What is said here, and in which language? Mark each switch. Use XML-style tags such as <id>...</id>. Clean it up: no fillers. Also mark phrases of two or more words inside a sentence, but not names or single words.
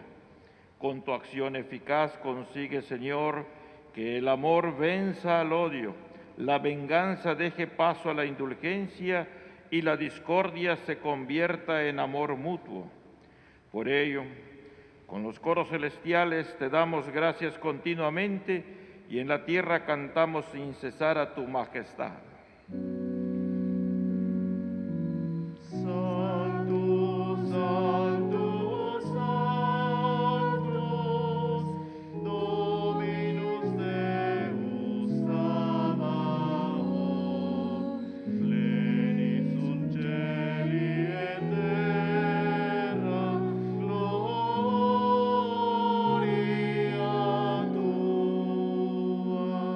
<es>Con tu acción eficaz consigue, Señor, que el amor venza al odio, la venganza deje paso a la indulgencia y la discordia se convierta en amor mutuo. Por ello, con los coros celestiales te damos gracias continuamente y en la tierra cantamos sin cesar a tu majestad.</es> <la>Sanctus, Sanctus, Sanctus, Dominus Deus Sabaoth, pleni sunt cieli et terra, gloria tua.</la>